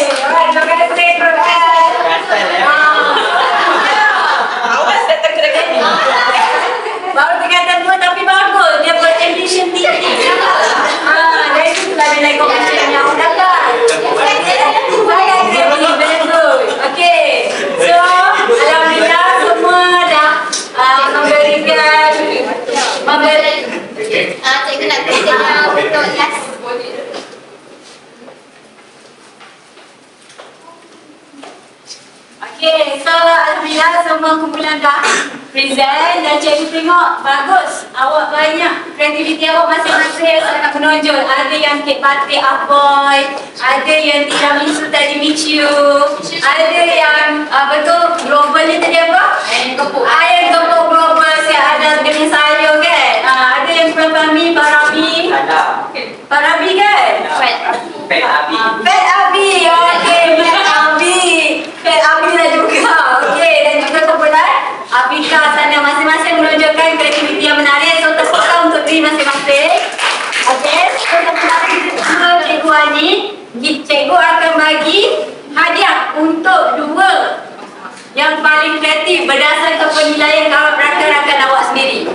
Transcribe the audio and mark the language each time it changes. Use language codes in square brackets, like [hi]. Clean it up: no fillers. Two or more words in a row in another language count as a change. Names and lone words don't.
[ms] Terima kasih Prof. Awas datang kedai ni. Baru tingkatan 2 tapi bagus. Dia buat ambition tinggi. Dari itulah nilai komersial yang awak dapat. Saya agree, [en] very good. [ms] Okey. So, alhamdulillah semua dah memberikan Cikgu nak kata untuk last. Okay, so alhamdulillah semua kumpulan dah present dan cikgu tengok bagus. Awak banyak kreativiti awak masing-masing sangat menonjol. Ada yang kek batik Ahoy, ada yang tiramisu tadi Michiu, ada yang betul global ni tadi apa? Ayam gepuk global siap ada dengan sayur kan? Ada yang Pami Parabi. Parabi kan? Pet Abi. Pet Abi, okey, Pet Abi. Pet Abi lah juga, okey. Dan juga kumpulan Abika sana masing-masing menunjukkan kreativiti yang menarik. So, terpaksa untuk diri masing-masing. Okey, so terpaksa Cikgu Ani, Cikgu akan bagi hadiah untuk 2 yang paling kreatif berdasarkan penilaian rakan-rakan awak sendiri.